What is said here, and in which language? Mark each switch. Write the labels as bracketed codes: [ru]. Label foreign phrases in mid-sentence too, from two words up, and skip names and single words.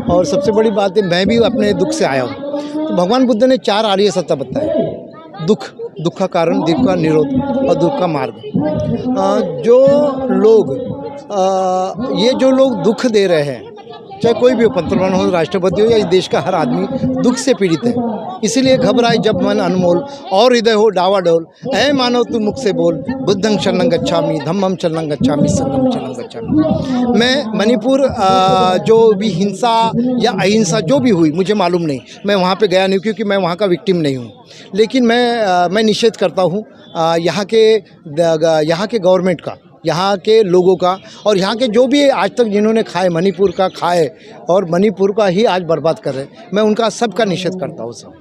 [hi] और सबसे बड़ी बात है, मैं भी अपने दुख से आया हूँ। तो भगवान बुद्ध ने 4 आर्य सत्य बताए: दुख का कारण, दुख का निरोध और दुख का मार्ग। जो लोग ये जो लोग दुख दे रहे हैं, चाहे कोई भी हो, पंतप्रधान हो, राष्ट्रपति हो, या इस देश का हर आदमी दुख से पीड़ित है। इसीलिए घबराए जब मन अनमोल और हृदय हो डावाडोल, ऐ मानव तू मुख से बोल, [pi] बुद्धं शरणं गच्छामि, धम्मं शरणं गच्छामि, संघं शरणं गच्छामि। [hi] मैं मणिपुर जो भी हिंसा या अहिंसा जो भी हुई मुझे मालूम नहीं, मैं वहाँ पे गया नहीं क्योंकि मैं वहाँ का विक्टिम नहीं हूँ। लेकिन मैं निषेध करता हूँ यहाँ के गवर्नमेंट का, यहाँ के लोगों का, और यहाँ के जो भी आज तक जिन्होंने खाए, मणिपुर का खाए और मणिपुर का ही आज बर्बाद कर रहे हैं, मैं उनका सबका निषेध करता हूँ सर।